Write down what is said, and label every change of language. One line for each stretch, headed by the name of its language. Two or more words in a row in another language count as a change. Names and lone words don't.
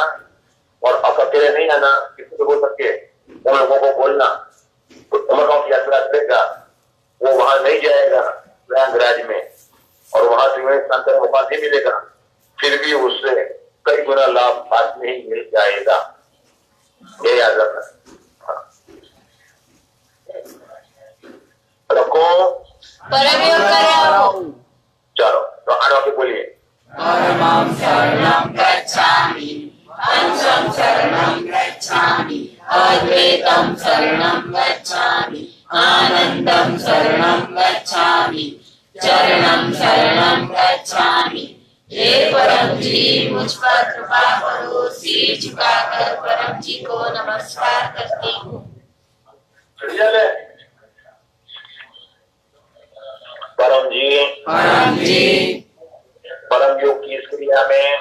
Hindi: और अकेले नहीं आना, किसी को बोल सके उन लोगों को बोलना तो उमर गांव की यात्रा करेगा, वो वहां नहीं जाएगा प्रयागराज में और वहां से स्नान करने मौका नहीं मिलेगा, फिर भी उससे कई गुना लाभ बाद में ही मिल जाएगा, ये याद रखना। रखो परम योग कराओ। चलो तो आनो के बोलिए।
Pali: परमं शरणं गच्छामि, पंचम शरणं गच्छामि, अद्वैतं शरणं गच्छामि, आनंदं शरणं गच्छामि, चरणं शरणं गच्छामि।
Hindi: हे परम जी मुझ पर कृपा करो। सिर झुकाकर परम जी को नमस्कार करती हूँ। परम जी, परम योग की इस क्रिया में,